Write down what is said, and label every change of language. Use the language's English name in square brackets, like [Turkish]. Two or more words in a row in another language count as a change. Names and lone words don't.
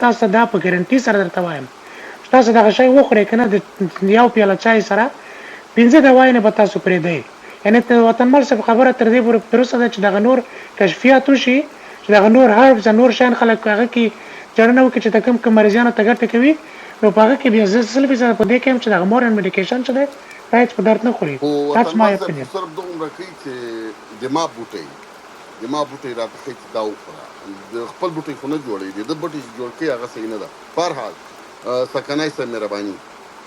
[Pashto] تاسو ته دا په ګارنټي سره درته وایم چې تاسو دغه شی وخورئ که نه د یو پیاله چای سره 15 دوايانې به تاسو پرېږدئ یعنې وطنمل صاحب خبره تر دې پورې درسته ده چې دغه نور کشفیات وشي چې دغه نور هربس نور شیان خلک هغه کې څېړنه وکړي چې د کوم مریضانو ته ګټه کوي نو په هغه کې بیا زه 100% په دې کې یم چې دغه [English] modern medication [Pashto] چې دی دا هېڅ په درد نه خوري [English] that's my opinion [Pashto] صرف دومره کوي چې د ما بوټی راته ښایي چې دا وخوره د خپل بوټی خو نه جوړوي د ده بوټی چې جوړ کوي هغه صحیح نه ده په هر حال سکنای صاحب مهرباني